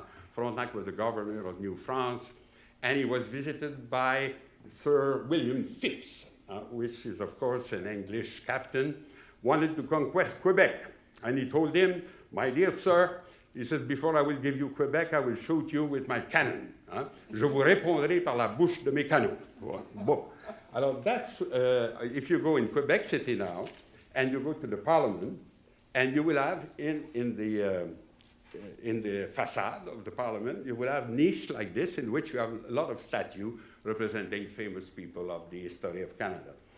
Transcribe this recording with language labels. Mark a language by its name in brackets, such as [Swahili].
[English] Frontenac was the governor of New France, and he was visited by Sir William Phips, which is, of course, an English captain, wanted to conquest Quebec. And he told him, my dear sir, he said, before I will give you Quebec, I will shoot you with my cannon. [French] Je vous répondrai par la bouche de mes canons. Bon. [English] Alors that's, if you go in Quebec City now, and you go to the Parliament, and you will have in the facade of the Parliament, you will have niches like this in which you have a lot of statues representing famous people of the history of Canada.